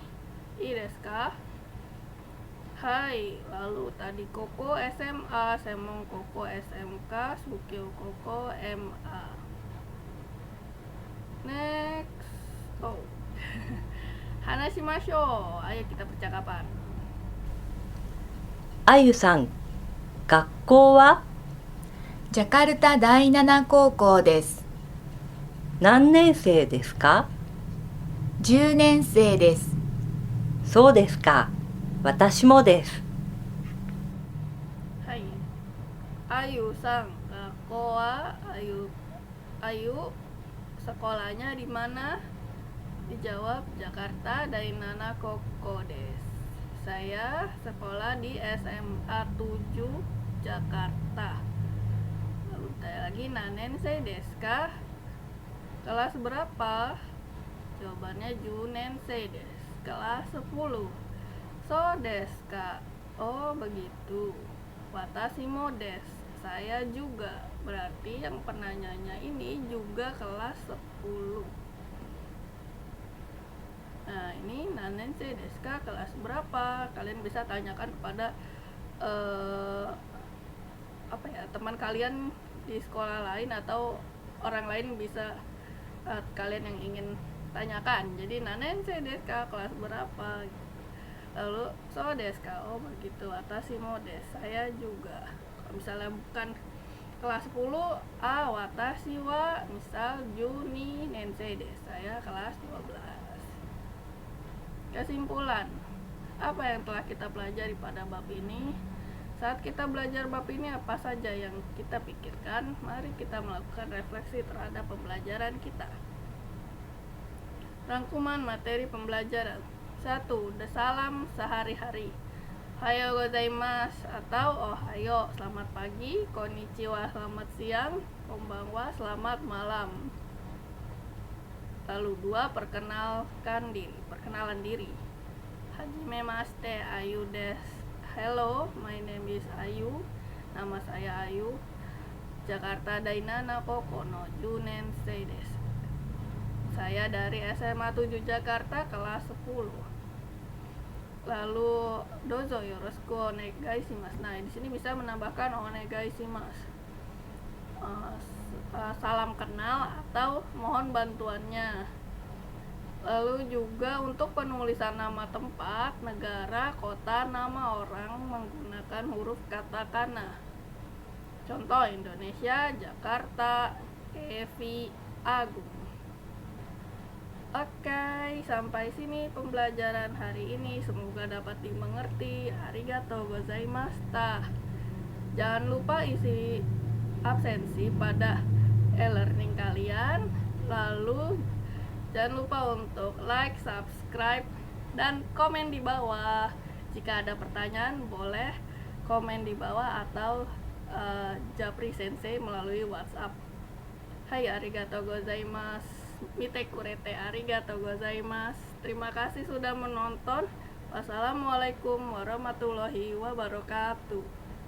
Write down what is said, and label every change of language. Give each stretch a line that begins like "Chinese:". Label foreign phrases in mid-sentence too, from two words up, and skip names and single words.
Japanese: いいですか?
Indonesian: Hai, lalu tadi Koko SMA, Semong Koko SMK, Sukyo Koko MA. Next. Oh. Hanashimashou. Ayo kita percakapan.
Japanese: あゆさん、学校はジャカルタ第7高校です。何年生ですか 10年生です。そうですか。私もです。 Hai.
Indonesian: Ayu-san,
Japanese: 高校は
Indonesian: Ayu sekolahnya di mana?
Japanese: Dijawab ジャカルタ第七高校です.
Indonesian: Saya sekolah di SMA 7 Jakarta. Lalu tanya lagi,
Japanese: 何年生ですか?
Indonesian: Kelas berapa?
Japanese: Jawabannya 十年生です.
Indonesian: Kelas 10.
Japanese: そうですか?
Indonesian: Oh begitu.
Japanese: 私もです.
Indonesian: Saya juga. Berarti yang penanyanya ini juga kelas 10. Nah ini
Japanese: 何年生ですか,
Indonesian: kelas berapa? Kalian bisa tanyakan kepada teman kalian di sekolah lain atau orang lain bisa kalian yang ingin tanyakan. Jadi
Japanese: 何年生ですか,
Indonesian: kelas berapa? Lalu
Japanese: そうですか,
Indonesian: oh begitu.
Japanese: 私もです,
Indonesian: saya juga. Kalau misalnya bukan kelas 10,
Japanese: 私は
Indonesian: misal
Japanese: 十二年生です,
Indonesian: saya kelas 12. Kesimpulan, apa yang telah kita pelajari pada bab ini? Saat kita belajar bab ini, apa saja yang kita pikirkan? Mari kita melakukan refleksi terhadap pembelajaran kita. Rangkuman materi pembelajaran. 1. Salam sehari-hari.
Japanese: おはようございます
Indonesian: atau ohayo, selamat pagi. Konnichiwa, selamat siang. Konbanwa, selamat malam. Lalu 2. Perkenalan diri.
Japanese: はじめまして、アユです.
English: Hello, my name is Ayu.
Indonesian: Nama saya Ayu.
Japanese: ジャカルタ第七高校の十年生です.
Indonesian: Saya dari SMA 7 Jakarta kelas 10.
Japanese: Lalu どうぞよろしくお願いします.
Indonesian: Nah, di sini bisa menambahkan onegaishimasu. Salam kenal atau mohon bantuannya. Lalu juga untuk penulisan nama tempat, negara, kota, nama orang menggunakan huruf katakana. Contoh Indonesia, Jakarta, Evi, Agung. Oke, sampai sini pembelajaran hari ini. Semoga dapat dimengerti.
Japanese: ありがとうございました.
Indonesian: Jangan lupa isi absensi pada e-learning kalian. Lalu jangan lupa untuk like, subscribe, dan komen di bawah. Jika ada pertanyaan boleh komen di bawah atau japri sensei melalui WhatsApp.
Japanese: Hai, ありがとうございます. 見てくれて、ありがとうございます.
Indonesian: Terima kasih sudah menonton.
Arabic: والسلام عليكم ورحمة الله وبركاته.